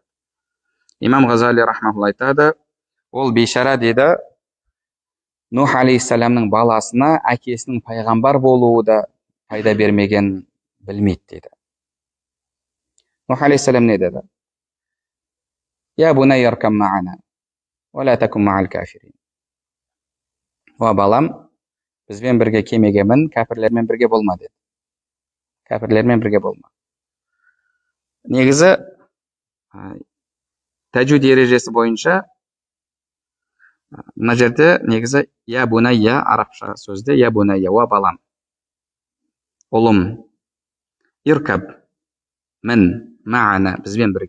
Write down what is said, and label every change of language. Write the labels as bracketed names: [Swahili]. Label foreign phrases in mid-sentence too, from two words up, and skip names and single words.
[Kazakh] Имам Ғазали рахмаулла айтады, ол бейшара дейді, Нух алейхиссаламның баласына әкесінің пайғамбар болуы да пайда бермеген білмейді дейді. Нух алейхиссалам не деді? [Arabic] يا بني اركب معنا ولا تكن مع الكافرين. [Kazakh] О балам, бізбен бірге кемеге мін, кәпірлермен бірге болма деді. Кәпірлермен бірге болма. Негізі тәжвид ережесі бойынша мына жерде негізі [Arabic] يا بني [Kazakh] арабша сөзде [Arabic] يا بني, [Kazakh] о балам, ұлым, иркаб, мін, ма'ана, бізбен бірге.